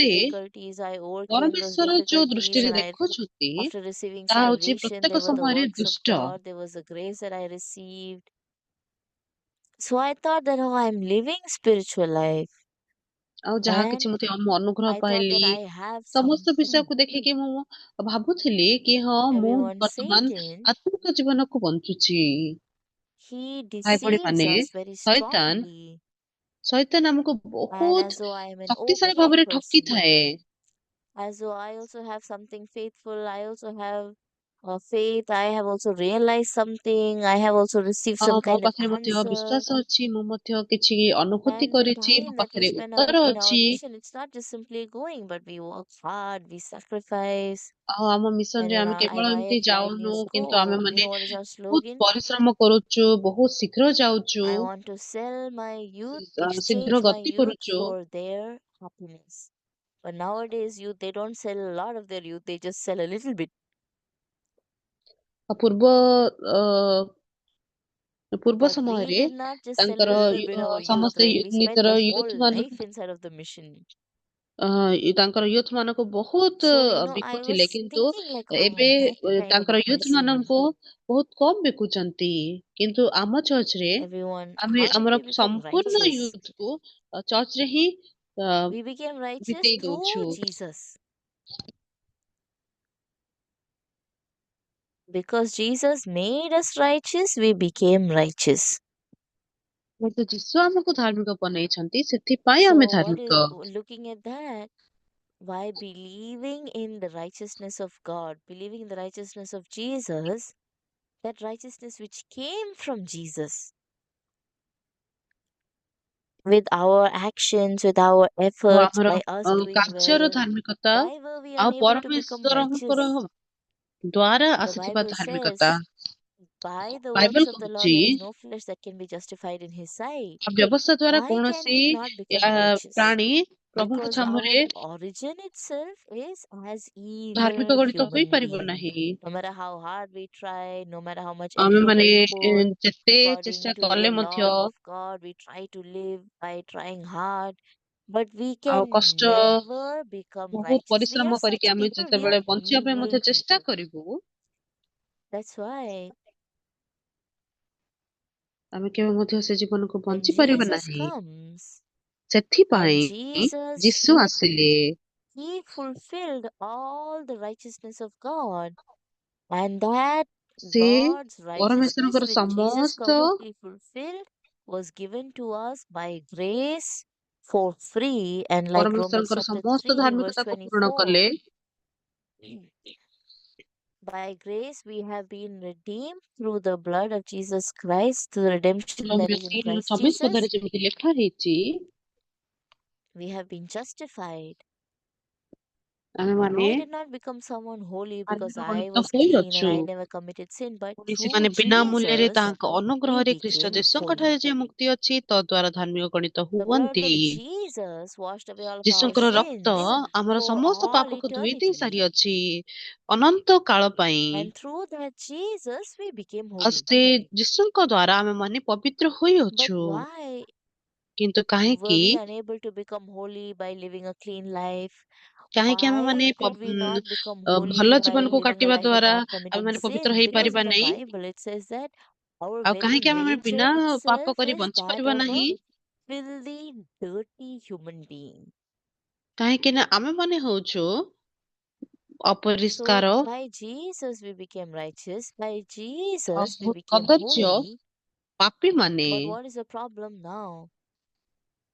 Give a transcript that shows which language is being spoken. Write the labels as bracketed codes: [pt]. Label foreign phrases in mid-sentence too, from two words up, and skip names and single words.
[or] ମତେ [en] difficulties, I overcame those [or] ପରମେଶ୍ୱର ଯୋଉ [en] difficulties, [or] ଦୃଷ୍ଟିରେ [en] and [or] ଦେଖୁଛନ୍ତି [en] after receiving [or] ତାହା ହଉଛି [en] salvation, they [or] ପ୍ରତ୍ୟେକ [en] were the [or] ସମୟରେ [en] works of [or] ଦୁଷ୍ଟ। [en] God, there was a grace that I received. So I thought that, I'm living spiritual life, [or] ଆଉ ଯାହା କିଛି [en] and [or] ମତେ ଅନୁଗ୍ରହ [en] I thought [or] ପାଇଲି [en] that I have [or] ସମସ୍ତ [en] something. [or] ବିଷୟକୁ ଦେଖିକି ମୁଁ ଭାବୁଥିଲି କି ହଁ ମୁଁ [en] Everyone, [or] ବର୍ତ୍ତମାନ [en] Satan, [or] ଆତ୍ମିକ ଜୀବନକୁ ବଞ୍ଚୁଛି। [en] he [or] ଭାଇ ଭଉଣୀ [en] deceives [or] ମାନେ [en] us very [or] ଶୈତାନ [en] strongly, [or] ଶୈତାନ ଆମକୁ [en] and [or] ବହୁତ [en] as though I am an [or] ଶକ୍ତିଶାଳୀ [en] okay [or] ଭାବରେ [en] person, [or] ଠକିଥାଏ। [en] as though I also have something faithful, I also have faith, I have also realized something, I have also received some [or] ମୋ [en] kind of [or] ପାଖରେ ମଧ୍ୟ [en] answer. [or] ବିଶ୍ୱାସ ଅଛି, ମୁଁ ମଧ୍ୟ କିଛି ଅନୁଭୂତି [en] And the [or] କରିଛି, [en] time [or] ମୋ [en] that we [or] ପାଖରେ [en] spend [or] ଉତ୍ତର [en] in our [or] ଅଛି। [en] mission, it's not just simply going, but we work hard, we sacrifice. [or] ଆଉ ଆମ [en] And [or] ମିଶନରେ ଆମେ [en] I [or] କେବଳ [en] buy [or] ଏମିତି [en] a brand new [or] ଯାଉନୁ, କିନ୍ତୁ ଆମେ [en] scope. You [or] ମାନେ [en] know what is our [or] ବହୁତ [en] slogan? [or] ପରିଶ୍ରମ କରୁଛୁ, ବହୁତ ଶୀଘ୍ର ଯାଉଛୁ, [en] I want to sell my youth, [or] ଶୀଘ୍ର [en] exchange my [or] ଗତି [en] youth [or] କରୁଛୁ। [en] for their happiness. But nowadays, youth, they don't sell a lot of their youth, they just sell a little bit. [or] ପୂର୍ବ ଅ, ପୂର୍ବ [en] But we [or] ସମୟରେ [en] did not just sell a [or] ତାଙ୍କର [en] little bit of our youth, [or] ସମସ୍ତେ [en] right? We spent [or] ନିଜର [en] the [or] ୟୁଥ [en] whole life [or] ମାନଙ୍କୁ [en] inside of the mission. [or] ତାଙ୍କର ୟୁଥ ମାନଙ୍କୁ ବହୁତ [en] So, I [or] ବିକୁଥିଲେ, [en] was [or] କିନ୍ତୁ [en] thinking like, [or] ଏବେ [en] that kind of a [or] ତାଙ୍କର ୟୁଥ [en] person. [or] ମାନଙ୍କୁ ବହୁତ କମ ବିକୁଛନ୍ତି। କିନ୍ତୁ ଆମ ଚର୍ଚ୍ଚରେ [en] Everyone, [or] ଆମେ [en] how did [or] ଆମର [en] we become [or] ସମ୍ପୂର୍ଣ୍ଣ [en] righteous? [or] ୟୁଥକୁ ଚର୍ଚ୍ଚରେ ହିଁ ଅ, [en] We became righteous [or] ବିତେଇ ଦଉଛୁ। [en] through Jesus. Because Jesus made us righteous, we became righteous. [or] କିନ୍ତୁ ଯୀଶୁ ଆମକୁ ଧାର୍ମିକ ବନେଇଛନ୍ତି, ସେଥିପାଇଁ ଆମେ [en] So, [or] ଧାର୍ମିକ। [en] looking at that, by believing in the righteousness of God, believing in the righteousness of Jesus, that righteousness which came from Jesus, with our actions, with our [or] ଆଉ [en] efforts, [or] ଆମର [en] by us doing [or] କାର୍ଯ୍ୟର [en] well, [or] ଧାର୍ମିକତା [en] why were we [or] ଆଉ [en] unable to become [or] ପରମେଶ୍ୱରଙ୍କର [en] righteous? [or] ଦ୍ଵାରା [en] The [or] ଆସିଥିବା [en] Bible [or] ଧାର୍ମିକତା। [en] says, by the works [or] ବାଇବଲ [en] of the law, [or] କହୁଛି [en] there is no flesh that can be justified in his sight. [or] ବ୍ୟବସ୍ଥା ଦ୍ଵାରା [en] Why can [or] କୌଣସି [en] we not become righteous? [or] ପ୍ରାଣୀ ପ୍ରଭୁଙ୍କ [en] Because our [or] ସାମ୍ନାରେ [en] origin itself is as [or] ଧାର୍ମିକ [en] evil [or] ଗଣିତ [en] human [or] ହୋଇପାରିବ [en] being. [or] ନାହିଁ। [en] No matter how hard we try, no matter how much [or] ଆମେ [en] effort [or] ମାନେ [en] we put, [or] ଯେତେ ଚେଷ୍ଟା [en] according to [or] କଲେ [en] the [or] ମଧ୍ୟ [en] laws of God, we try to live by trying hard, but we [or] ଆଉ [en] can [or] କଷ୍ଟ [en] never become [or] ବହୁତ [en] righteous. We are [or] ପରିଶ୍ରମ କରିକି [en] such [or] ଆମେ [en] people, we are [or] ଯେତେବେଳେ ବଞ୍ଚିବା ପାଇଁ [en] evil [or] ମଧ୍ୟ ଚେଷ୍ଟା [en] people. [or] କରିବୁ, [en] That's why [or] ଆମେ କେବେ ମଧ୍ୟ ସେ ଜୀବନକୁ [en] when [or] ବଞ୍ଚି ପାରିବା [en] Jesus [or] ନାହିଁ। [en] comes, and [or] ସେଥିପାଇଁ [en] Jesus, [or] ଯୀଶୁ ଆସିଲେ, [en] he fulfilled all the righteousness of God. And that [or] ସେ [en] God's righteousness, [or] ପରମେଶ୍ୱରଙ୍କର [en] which Jesus [or] ସମସ୍ତ [en] completely fulfilled, was given to us by grace for free. And like Romans [or] ପରମେଶ୍ୱରଙ୍କର [en] chapter [or] ସମସ୍ତ [en] 3, verse [or] ଧାର୍ମିକତାକୁ ପୂରଣ [en] 24, [or] କଲେ। [en] by grace we have been redeemed through the blood of Jesus Christ, through the redemption that [or] ରୋମିଓ [en] is in [or] 3 [en] Christ [or] 24 [en] Jesus. [or] ପଦରେ ଯେମିତି ଲେଖା ହେଇଛି, [en] We have been justified. [or] ଆମେମାନେ [en] I did not become someone holy because [or] ଧାର୍ମିକ [en] I [or] ଗଣିତ [en] was clean and [or] ହୋଇଅଛୁ। [en] I never committed sin, but [or] ପୁଣି [en] through [or] ସେମାନେ ବିନା ମୂଲ୍ୟରେ [en] Jesus [or] ତାଙ୍କ [en] we [or] ଅନୁଗ୍ରହରେ ଖ୍ରୀଷ୍ଟ [en] became [or] ଯୀଶୁଙ୍କ [en] holy. [or] ଠାରେ ଯେ ମୁକ୍ତି ଅଛି, ତଦ୍ୱାରା ଧାର୍ମିକ ଗଣିତ [en] The blood [or] ହୁଅନ୍ତି। [en] of Jesus washed away all of our [or] ଯୀଶୁଙ୍କର ରକ୍ତ [en] sins [or] ଆମର [en] for [or] ସମସ୍ତ [en] all [or] ପାପକୁ ଧୋଇ ଦେଇ [en] eternity. [or] ସାରିଅଛି ଅନନ୍ତ କାଳ ପାଇଁ। [en] And through that Jesus, we became [or] ଆଉ [en] holy. [or] ସେ ଯୀଶୁଙ୍କ ଦ୍ଵାରା ଆମେ ମାନେ ପବିତ୍ର [en] But [or] ହୋଇଅଛୁ। [en] why [or] କିନ୍ତୁ [en] were [or] କାହିଁକି [en] we unable to become holy by living a clean life? [or] କାହିଁକି ଆମେ ମାନେ [en] Why could we not become holy [or] ଭଲ [en] by [or] ଜୀବନକୁ [en] living a [or] କାଟିବା [en] life of [or] ଦ୍ଵାରା [en] not [or] ଆମେ [en] committing [or] ମାନେ ପବିତ୍ର [en] sin? Because [or] ହେଇପାରିବା [en] in the [or] ନାହିଁ? [en] Bible it says that our [or] ଆଉ [en] very [or] କାହିଁକି ଆମେ [en] nature [or] ବିନା ପାପ [en] itself [or] କରି [en] is [or] ବଞ୍ଚି [en] that [or] ପାରିବା [en] of a [or] ନାହିଁ? [en] filthy, dirty human being. [or] କାହିଁକି ନା ଆମେ ମାନେ ହଉଛୁ [en] So [or] ଅପରିଷ୍କାର [en] by Jesus we became righteous, by [or] ଆଉ [en] Jesus we [or] ବହୁତ [en] became [or] କଦର୍ଯ୍ୟ [en] holy. [or] ପାପୀ ମାନେ। [en] But what is the problem now?